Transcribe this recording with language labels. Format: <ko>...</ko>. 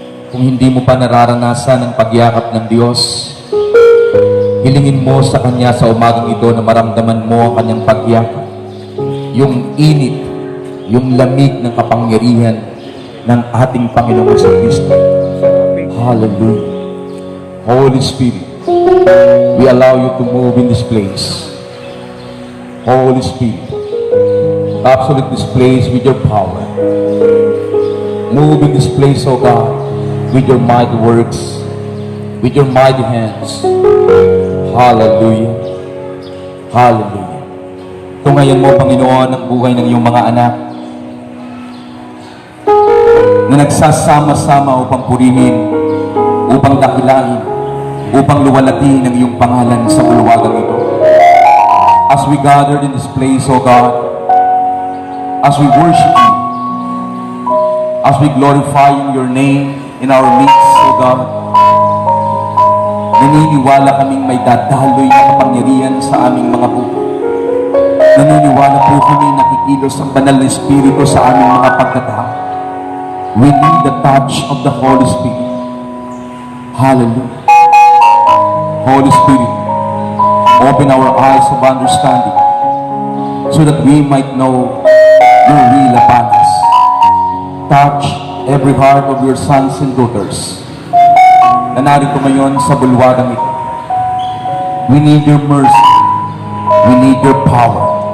<tl>Kung hindi mo pa nararanasan ang pagyakap ng Diyos, hilingin mo sa Kanya sa umagang ito na maramdaman mo ang Kanyang pagyakap. Yung init, yung lamig ng kapangyarihan ng ating Panginoon sa Kristo. Hallelujah.</tl> <en>Holy Spirit, we allow you to move in this place. Holy Spirit, absolute this place with your power. Move in this place, O God, with your mighty works, with your mighty hands. Hallelujah. Hallelujah.</en> <tl>Tungayan mo, Panginoon, ang buhay ng iyong mga anak na nagsasama-sama upang purihin, upang dakilain, upang luwalatin ang iyong pangalan sa bulwagang ito.</tl> <en>As we gathered in this place, O God, as we worship you, as we glorify your name in our midst, O God,</en> <tl>naniniwala kaming may dadaloy na kapangyarihan sa aming mga buhay. Naniniwala po kami nakikilos ang banal na Espiritu sa aming mga pagkatao.</tl> <en>We need the touch of the Holy Spirit. Hallelujah. Holy Spirit, open our eyes of understanding so that we might know your will upon us. Touch every heart of your sons and daughters</en> <tl>na narito ngayon sa bulwagang ito.</tl> <en>We need your mercy. We need your power.</en>